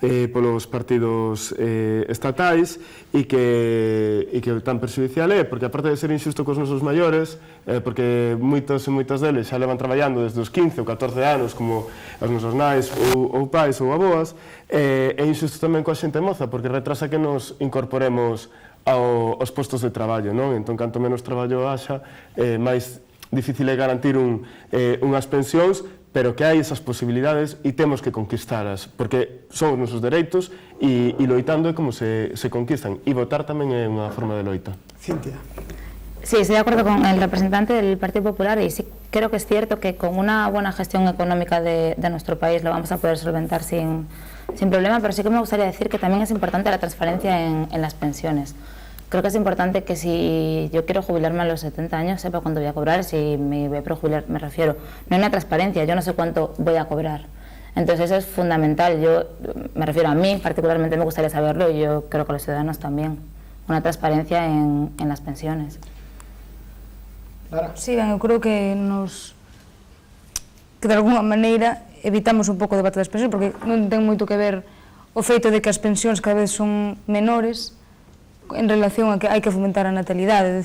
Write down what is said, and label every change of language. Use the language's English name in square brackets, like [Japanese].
[Galician] polos partidos estatais e que tan perxudicial é, porque aparte de ser injusto cos nosos maiores, porque moitos e moitas deles xa levan traballando desde os 15 ou 14 anos, como os nosos nais ou pais ou aboas, é injusto tamén coa xente moza, porque retrasa que nos incorporemos aos postos de traballo, non? Entón, canto menos traballo haxa, máis difícil é garantir unhas pensións, pero que hai esas posibilidades e temos que conquistaras, porque son os nosos dereitos e loitando é como se conquistan, e votar tamén é unha forma de loita. Cintia. [Spanish] Sí, estoy de acuerdo con el representante del Partido Popular y sí creo que es cierto que con una buena gestión económica de nuestro país lo vamos a poder solventar sin problema, pero sí que me gustaría decir que también es importante la transparencia en las pensiones. creo que es importante que si yo quiero jubilarme a los 70 años, sepa cuánto voy a cobrar. Si me voy a prejubilar, me refiero, no hay una transparencia, yo no sé cuánto voy a cobrar. Entonces eso es fundamental. Yo me refiero a mí, particularmente me gustaría saberlo, y yo creo que a los ciudadanos también. Una transparencia en las pensiones. [Galician] Sí, ben, eu creo que de alguna maneira evitamos un pouco o debate das pensións, porque non ten moito que ver o feito de que as pensións cada vez son menores en relación a que hai que fomentar a natalidade.